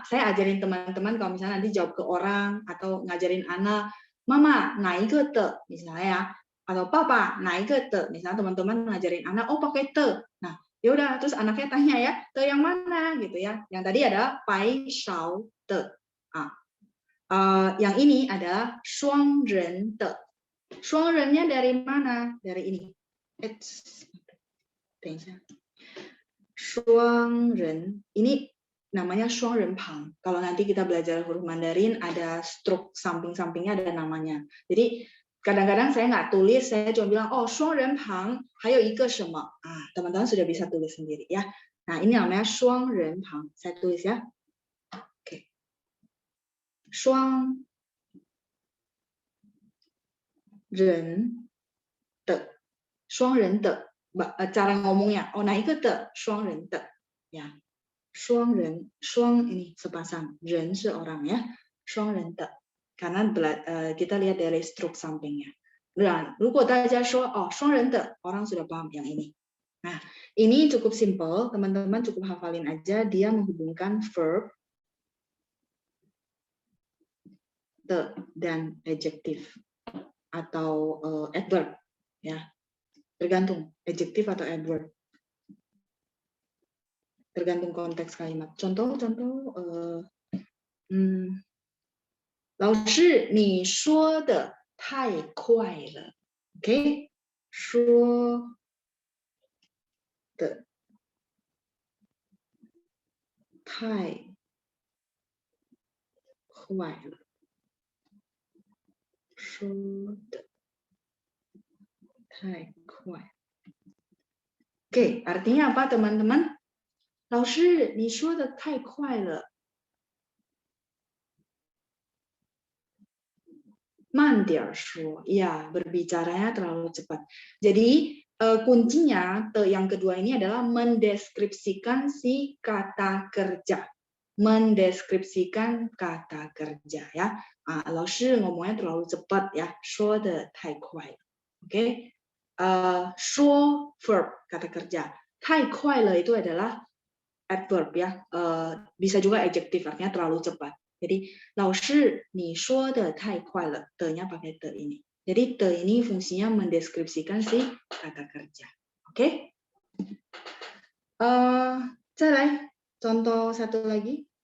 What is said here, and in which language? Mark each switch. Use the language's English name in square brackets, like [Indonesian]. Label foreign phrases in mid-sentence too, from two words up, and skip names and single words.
[Indonesian] Saya ajarin teman-teman kalau misalnya nanti jawab ke orang atau ngajarin anak, Mama, naik ke te, misalnya ya. Atau Papa, naik ke te. Misalnya teman-teman ngajarin anak, oh pakai te. Nah, ya udah terus anaknya tanya ya, te yang mana gitu ya. Yang tadi ada [Chinese] 白勺的. [Indonesian] Yang ini adalah [Chinese] 双人的. [Indonesian] 双人-nya dari mana? Dari ini. [Chinese] 等一下. [Indonesian] 双人 ini namanya 双人旁. Kalau nanti kita belajar huruf Mandarin ada struk samping-sampingnya ada namanya. Jadi kadang-kadang saya nggak tulis, saya cuma bilang oh [Chinese] 双人旁还有一个什么. [Indonesian] Teman-teman sudah bisa tulis sendiri ya. Nah, ini namanya 双人旁. Saya tulis ya. Oke. [Chinese] 双人的. 双人的 [Indonesian] cara ngomongnya. Oh, nah itu te [Chinese] 双人的 [Indonesian] ya. 双人 双 ini sepasang, 人 seorang ya. [Chinese] 双人的 [Indonesian] karena kita lihat dari struk sampingnya. Dan [Chinese] 如果大家说 [Indonesian] oh [Chinese] 双人的 [Indonesian] orang sudah paham yang ini. Nah, ini cukup simple, teman-teman cukup hafalin aja, dia menghubungkan verb the dan adjective atau adverb ya. Tergantung adjective atau adverb. Tergantung konteks kalimat. [Chinese] Contoh-contoh 老师你说的太快了 OK 说的太快了说的太快 Oke, [Indonesian] artinya apa teman-teman? [Chinese] 老师你说的太快了 慢点说, [Indonesian] ya berbicaranya terlalu cepat. Jadi kuncinya yang kedua ini adalah mendeskripsikan si kata kerja, mendeskripsikan kata kerja ya. 老师 ngomongnya terlalu cepat ya, [Chinese] 说得太快 oke. [Indonesian] 说 verb kata kerja. [Chinese] 太快了 [Indonesian] itu adalah adverb ya. Bisa juga adjective artinya terlalu cepat. Jadi [Chinese] 老师你说的太快了的- [Indonesian] nya pakai the ini. Jadi the ini fungsinya mendeskripsikan si kata kerja. Oke? 再来 contoh satu lagi.